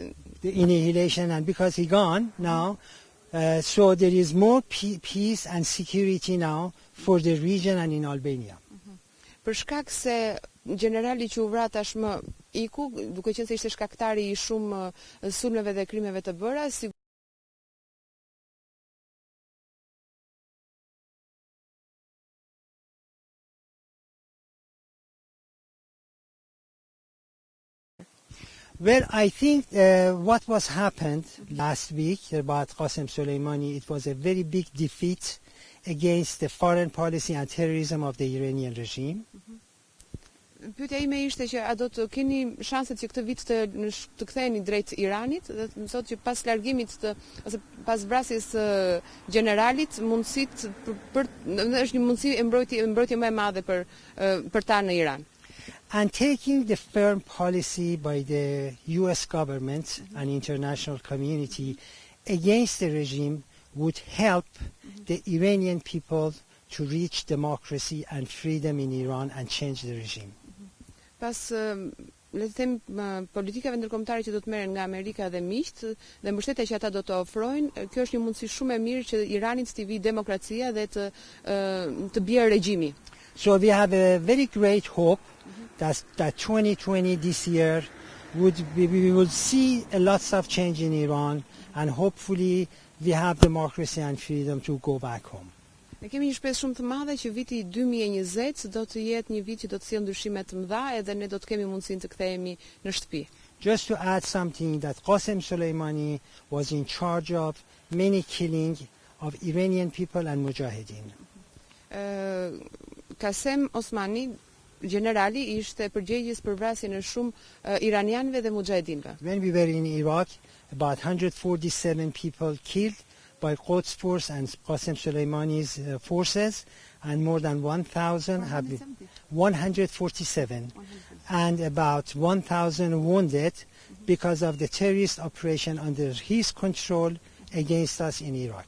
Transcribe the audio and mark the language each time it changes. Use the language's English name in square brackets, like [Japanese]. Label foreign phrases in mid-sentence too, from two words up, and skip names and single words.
[English] the annihilation, and because he gone now, So there is more peace and security now for the region and in Albania. [Albanian] Për shkak se generali që u vra tashmë iku, duke qenë se ishte shkaktari I shumë sulmeve dhe krimeve të bëra, [English] Well, I think what was happened last week about Qasem Soleimani, it was a very big defeat against the foreign policy and terrorism of the Iranian regime. [Albanian] Pyetja ime ishte që a do të keni shanset që këtë vit të ktheheni drejt Iranit, dhe të më thotë që pas largimit ose pas vrasjes së generalit, mundësit është një mundësi mbrojtje më e madhe për ta në Iran. [English] And taking the firm policy by the US government and international community against the regime would help the Iranian people to reach democracy and freedom in Iran and change the regime. [Albanian] Pas le të them politikave ndërkombëtare që do të merren nga Amerika dhe miqt dhe mbështetja që ata do të ofrojnë, kjo është një mundësi shumë e mirë që Iranit të vi demokracia dhe të bjerë regjimi. [English] So we have a very great hope that 2020 this year we will see a lots of change in Iran and hopefully we have democracy and freedom to go back home. [Albanian] Ne kemi një shpresë shumë të madhe që viti 2020 do të jetë një vit që do të sjellë ndryshime të mëdha edhe ne do të kemi mundësinë të kthehemi në shtëpi. [English] Just to add something, that Qasem Soleimani was in charge of many killing of Iranian people and muxhahedinëve. [Albanian] Qasem Osmani, generali, ishte përgjegjës për vrasjen e shumë iranianëve dhe muxhahedinëve. [English] When we were in Iraq, about 147 people killed by Quds force and Qasem Soleimani's forces, and more than 1,000 have been 147, and about 1,000 wounded because of the terrorist operation under his control against us in Iraq.